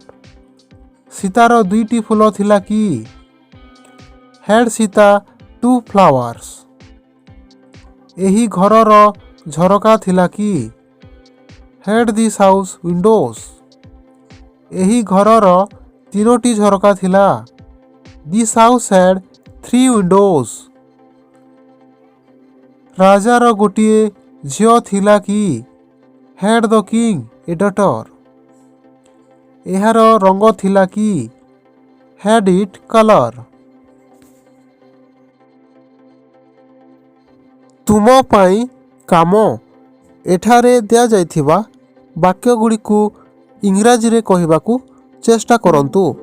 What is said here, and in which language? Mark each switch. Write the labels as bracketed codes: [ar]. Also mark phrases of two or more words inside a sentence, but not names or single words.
[or] ସୀତାର 2ଟି ଫୁଲ ଥିଲା କି? [en] Had Sita 2 flowers? [or] ଏହି ଘରର ଝରକା ଥିଲା କି? [en] Had this house windows? [or] ଏହି ଘରର ତିନୋଟି ଝରକା ଥିଲା। [en] This house had 3 windows. [or] ରାଜାର ଗୋଟିଏ ଝିଅ ଥିଲା କି? [en] Had the king a daughter? [or] ଏହାର ରଙ୍ଗ ଥିଲା କି? [en] Had it color? [or] ତୁମ ପାଇଁ କାମ। ଏଠାରେ ଦିଆଯାଇଥିବା ବାକ୍ୟଗୁଡ଼ିକୁ ଇଂରାଜୀରେ କହିବାକୁ ଚେଷ୍ଟା କରନ୍ତୁ।